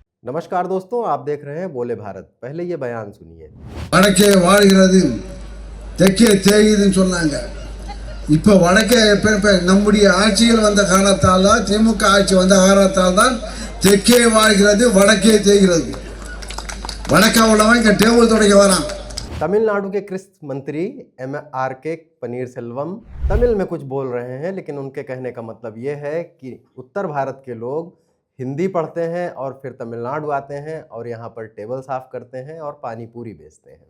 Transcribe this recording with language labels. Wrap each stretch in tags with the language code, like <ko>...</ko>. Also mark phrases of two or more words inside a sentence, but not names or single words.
<hi>नमस्कार दोस्तों, आप देख रहे हैं बोले भारत। पहले ये बयान सुनिए।</hi> <ta>வடக்கே வாழ்கிறது தெற்கே தேயுதுன்னு சொன்னாங்க. இப்போ வடக்கே எப்ப நம்முடைய ஆட்சிகள் வந்த காரணத்தால் தான், திமுக ஆட்சி வந்த காரணத்தால் தான் தெற்கே வாழ்கிறது வடக்கே தேய்கிறது. வடக்கா உள்ளவன் இங்கே டேபிள் துடைக்க வரான்.</ta> <hi>तमिलनाडु के कृषि मंत्री M.R.K. पनीरसेल्वम तमिल में कुछ बोल रहे हैं, लेकिन उनके कहने का मतलब ये है कि उत्तर भारत के लोग हिंदी पढ़ते हैं और फिर तमिलनाडु आते हैं और यहाँ पर टेबल साफ करते हैं और पानी पूरी बेचते हैं।</hi>